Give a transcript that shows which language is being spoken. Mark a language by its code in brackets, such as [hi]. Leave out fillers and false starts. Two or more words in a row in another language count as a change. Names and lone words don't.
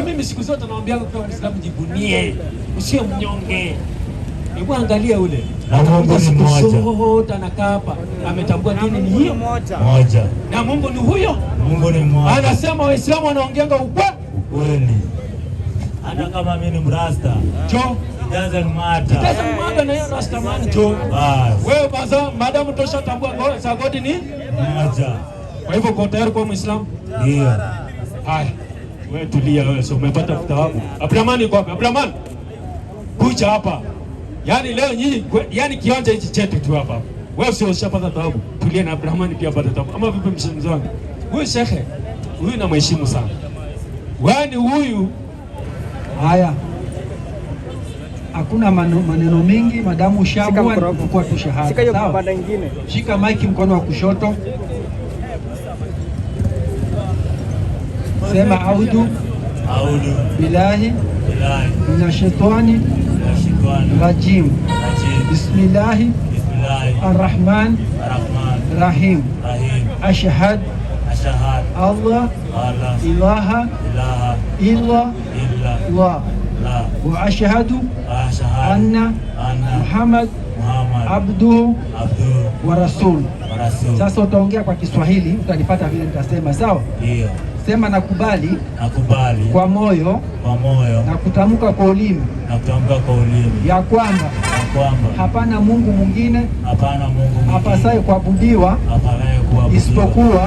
[sw] Mimi siku zote naambia kwa Muislamu jibunie, usio mnyonge. Hebu angalia ule. Na Mungu ni mmoja. Sote anakaa hapa, ametambua dini ni hiyo moja. Na Mungu ni huyo. Mungu ni mmoja. Anasema Waislamu wanaongeanga ukweli. Hata kama mimi ni mrasta. Jo. [en] Doesn't matter. Doesn't matter [sw] na hiyo [en] rasta man [sw] jo. Wewe baza madamu tosha tambua Sagodi ni moja. Kwa hivyo uko tayari kwa Muislamu? Ndio. Haya. Wewe tulia wewe, so umepata thawabu. Abdulrahman yuko hapa. Abdulrahman. Kuja hapa. Yaani leo nyinyi, yaani kiwanja hichi chetu tu hapa. Wewe sio ushapata thawabu. Tulia na Abdulrahman pia apate thawabu. Ama vipi mshikaji wangu? Huyu shekhe, huyu namheshimu sana. Yaani huyu haya. Hakuna maneno mengi, madamu ushaamua kwa tu shahada. Shika hiyo kipande kingine. Shika maiki mkono wa kushoto. [ar] Sema أعوذ بالله من الشيطان الرجيم. بسم الله الرحمن الرحيم. أشهد الله إله إلا الله وأشهد أن محمد عبده ورسوله. Rasul. [sw] Sasa utaongea kwa Kiswahili, utanipata vile nitasema, sawa? Ndio. Sema nakubali. Nakubali. Kwa moyo. Kwa moyo. Na kutamka kwa ulimi. Na kutamka kwa ulimi. Ya kwamba. Hapana Mungu mwingine. Hapana Mungu mwingine. Apasaye kuabudiwa. Isipokuwa.